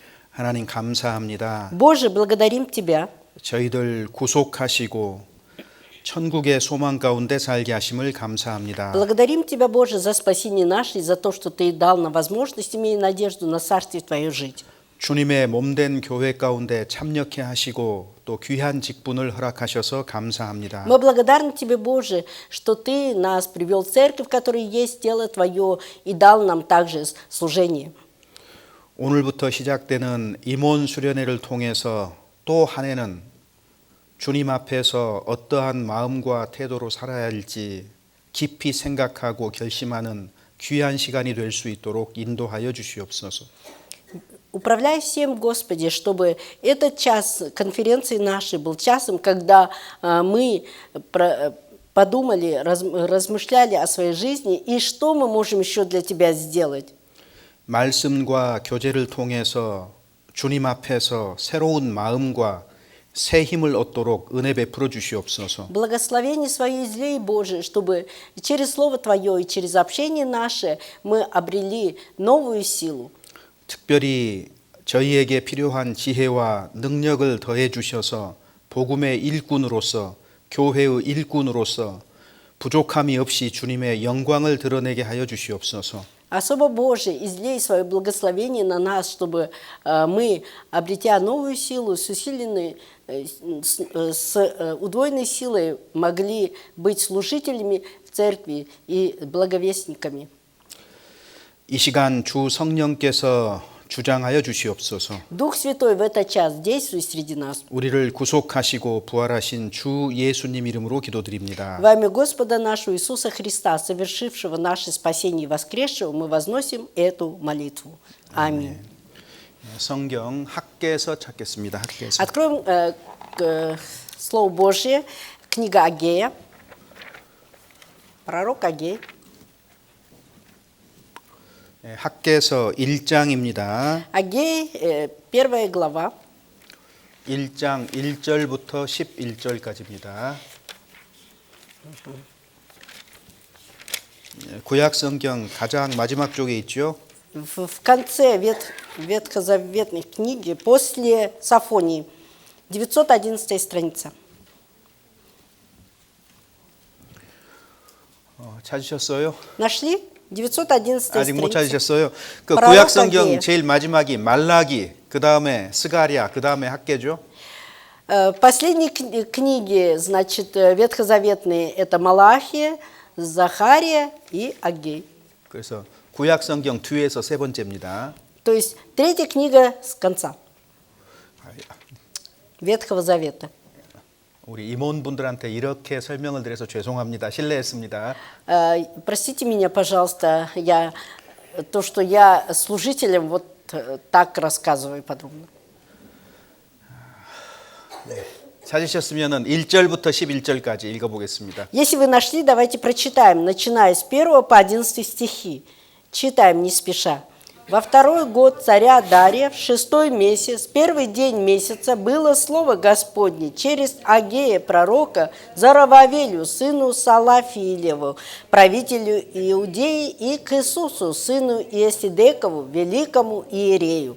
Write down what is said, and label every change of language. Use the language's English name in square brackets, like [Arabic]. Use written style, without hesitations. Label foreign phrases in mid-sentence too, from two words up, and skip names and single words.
[Korean] 하나님 감사합니다. [Russian] Боже, благодарим Тебя. [Korean] 저희들 구속하시고 천국의 소망 가운데 살게 하심을 감사합니다. [Russian] Благодарим Тебя, Боже, за спасение наше и за то, что Ты дал нам возможность, имея надежду на Царствие Твое жить. [Korean] 주님의 몸된 교회 가운데 참여케 하시고 또 귀한 직분을 허락하셔서 감사합니다. [Russian] Мы благодарны Тебе, Боже, что Ты нас привел в церковь, в которой есть тело Твое, и дал нам также служение. [Korean] 오늘부터 시작되는 임원 수련회를 통해서 또 한 해는 주님 앞에서 어떠한 마음과 태도로 살아야 할지 깊이 생각하고 결심하는 귀한 시간이 될 수 있도록 인도하여 주시옵소서. [Russian] Управляй всем, Господи, чтобы этот час конференции нашей был часом, когда мы подумали, размышляли о своей жизни и что мы можем еще для Тебя сделать. [Korean] 말씀과 교제를 통해서 주님 앞에서 새로운 마음과 새 힘을 얻도록 은혜 베풀어 주시옵소서. [Russian] Благословение свое излей, Боже, чтобы через Слово Твое и через общение наше мы обрели новую силу. [Korean] 특별히 저희에게 필요한 지혜와 능력을 더해 주셔서 복음의 일꾼으로서 교회의 일꾼으로서 부족함이 없이 주님의 영광을 드러내게 하여 주시옵소서. [Russian] Особо, Боже, излей свое благословение на нас, чтобы мы, обретя новую силу, с усиленной, с удвоенной силой, могли быть служителями в церкви и благовестниками. [Korean] 이 시간 주 성령께서 주장하여 주시옵소서. [Russian] Дух Святой в этот час действуй среди нас. [Korean] 우리를 구속하시고 부활하신 주 예수님 이름으로 기도드립니다. [Russian] Во имя Господа нашего Иисуса Христа, совершившего наше спасение и воскресшего, мы возносим эту молитву. Аминь. [Korean] 성경 학개서 찾겠습니다. 학개서. [Russian] Откроем Слово Божье, книга Агея, пророк Агей. [Korean] 학개서 1장입니다. [Russian] Агей, 1 глава. [Korean] 1장 1절부터 11절까지입니다. 구약 성경 가장 마지막 쪽에 있죠. [Russian] В конце ветхозаветной книги, после Сафонии, 911 страница. [Korean] 찾으셨어요? [Russian] Нашли? 911 [Korean] 아직 못 [Russian] страница. [Korean] 찾으셨어요? 그 프라로 구약 성경 가기예요. 제일 마지막이 말라기, 그 다음에 스가랴, 그 다음에 학개죠. [Russian] Последние книги, значит, ветхозаветные, это Малахия, Захария и Агей. [Korean] 그래서 구약 성경 뒤에서 세 번째입니다. [Russian] То есть третья книга с конца Ветхого Завета. [Korean] 우리 임원분들한테 이렇게 설명을 드려서 죄송합니다. 실례했습니다. [Russian] Простите меня, пожалуйста, то, что я служителям вот так рассказываю подробно. [Korean] 찾으셨으면 1절부터 11절까지 읽어보겠습니다. [Russian] Если вы нашли, давайте прочитаем, начиная с 1 по 11 стихи. Читаем не спеша. Во второй год царя Дария, в 6-й месяц, первый день месяца, было слово Господне через Агея пророка Зарававелю, сыну Салафиилеву, правителю Иудеи, и к Иисусу, сыну Иосидекову, великому иерею.